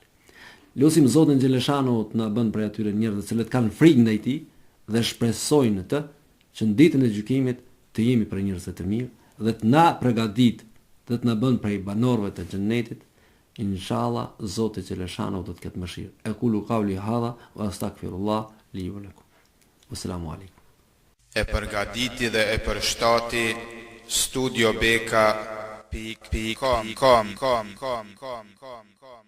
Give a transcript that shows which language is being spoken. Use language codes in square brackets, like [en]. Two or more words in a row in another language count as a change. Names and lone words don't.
[sq] Lutim Zotin xhaleshanu të na bën prej atyre njerëzve që kanë frikë ndaj tij dhe shpresojnë të që në ditën e gjykimit të jemi për njerëz të mirë dhe të na përgatit, dhe të na bën prej banorëve të xhennetit, Inshallah, Zoti Xheleshanu do të ketë mëshirë. [ar] أقول قولي هذا وأستغفر الله لي ولكم. والسلام عليكم. [sq] E përgatiti dhe e përshtati studiobeka.com